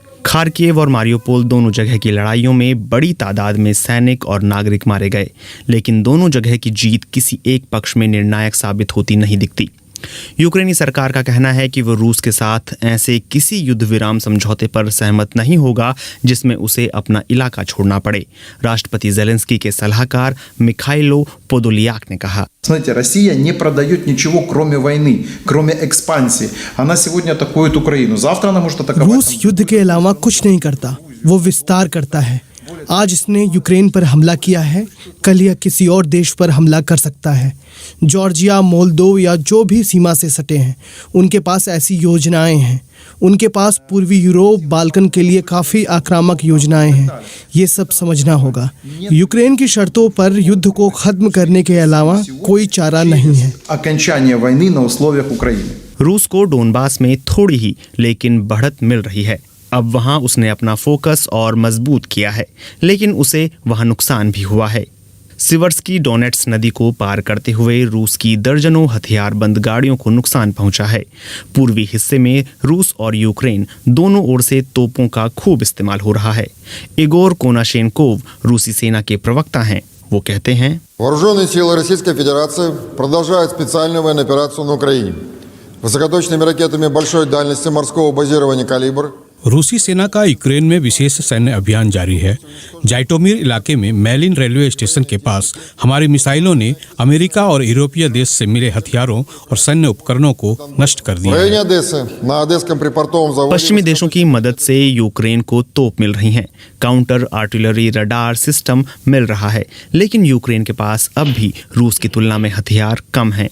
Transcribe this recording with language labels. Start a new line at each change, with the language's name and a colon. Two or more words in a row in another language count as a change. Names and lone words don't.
Hindi: खार्किव और मारियोपोल दोनों जगह की लड़ाइयों में बड़ी तादाद में सैनिक और नागरिक मारे गए, लेकिन दोनों जगह की जीत किसी एक पक्ष में निर्णायक साबित होती नहीं दिखती। यूक्रेनी सरकार का कहना है कि वो रूस के साथ ऐसे किसी युद्ध विराम समझौते पर सहमत नहीं होगा जिसमें उसे अपना इलाका छोड़ना पड़े। राष्ट्रपति ज़ेलेंस्की के सलाहकार मिखाइलो पोदोलियाक ने कहा,
Russian: Смотрите, Россия не продает ничего, кроме войны, кроме экспансии. Она сегодня атакует Украину, завтра она может атаковать.
Hindi: रूस युद्ध के अलावा कुछ नहीं करता, वो विस्तार करता है। आज इसने यूक्रेन पर हमला किया है, कल यह किसी और देश पर हमला कर सकता है। जॉर्जिया, मोल्दोव या जो भी सीमा से सटे हैं, उनके पास ऐसी योजनाएं हैं। उनके पास पूर्वी यूरोप, बाल्कन के लिए काफ़ी आक्रामक योजनाएं हैं। ये सब समझना होगा। यूक्रेन की शर्तों पर युद्ध को खत्म करने के अलावा कोई चारा नहीं है।
Russian: Окончание войны на условиях Украины.
Hindi: रूस को डोनबास में थोड़ी ही लेकिन बढ़त मिल रही है। अब वहां उसने अपना फोकस और मजबूत किया है, लेकिन उसे वहां नुकसान भी हुआ है। सिवर्स्की डोनेट्स नदी को पार करते हुए रूस की दर्जनों हथियारबंद गाड़ियों को नुकसान पहुंचा है। पूर्वी हिस्से में रूस और यूक्रेन दोनों ओर से तोपों का खूब इस्तेमाल हो रहा है। इगोर कोनाशेंकोव रूसी सेना के प्रवक्ता हैं। वो कहते हैं,
Russian: Вооруженные силы Российской Федерации продолжают специальную военную операцию на Украине. Высокоточными ракетами большой дальности морского базирования «Калибр».
Hindi: रूसी सेना का यूक्रेन में विशेष सैन्य अभियान जारी है। जाइटोमिर इलाके में मेलिन रेलवे स्टेशन के पास हमारी मिसाइलों ने अमेरिका और यूरोपीय देश से मिले हथियारों और सैन्य उपकरणों को नष्ट कर दिया है। पश्चिमी देशों की मदद से यूक्रेन को तोप मिल रही हैं,
English: counter artillery radar system
Hindi: मिल रहा है, लेकिन यूक्रेन के पास अब भी रूस की तुलना में हथियार कम हैं।